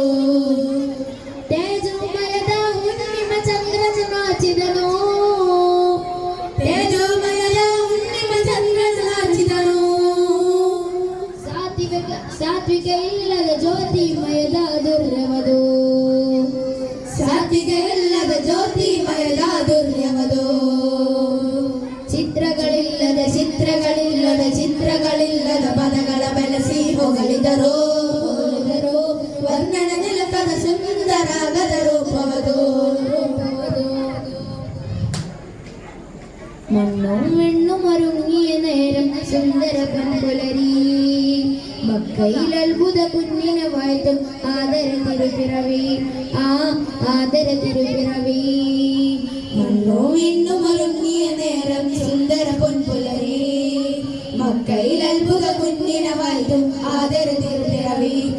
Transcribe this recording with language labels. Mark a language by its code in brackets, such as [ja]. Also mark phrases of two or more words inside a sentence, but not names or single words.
[kn] ತೇಜೋಮಯದ ಹುಣ್ಣಿಮ ಚಂದ್ರ ನಾಚಿದನು ಸಾತ್ವಿಕ ಇಲ್ಲದ ಜ್ಯೋತಿಮಯದ ದುರ್ಯವದು ಸಾತ್ವಿಕ ಇಲ್ಲದ ಜ್ಯೋತಿಮಯದ ದುರ್ಯವದು ಚಿತ್ರಗಳಿಲ್ಲದ ಪದಗಳ ಬೆಳೆಸಿ ಹೊಗಳಿದರು ವರ್ಣನ ನಿಲುಕದ ಸುಂದರಾಗದ ರೂಪವದು [ml] മണ്ണും വെണ്ണും ഒരുങ്ങിയ നേരം സുന്ദര കൺപുലരി മക്കയിൽ അത്ഭുത കുഞ്ഞിനെ വാഴ്ത്തും ആദര തിരുപ്പിറവി മണ്ണും വെണ്ണും ഒരുങ്ങിയ നേരം സുന്ദര പൊൻപുലരി മക്കയിൽ അത്ഭുത കുഞ്ഞിനെ വാഴ്ത്തും ആദര തിരുപ്പിറവി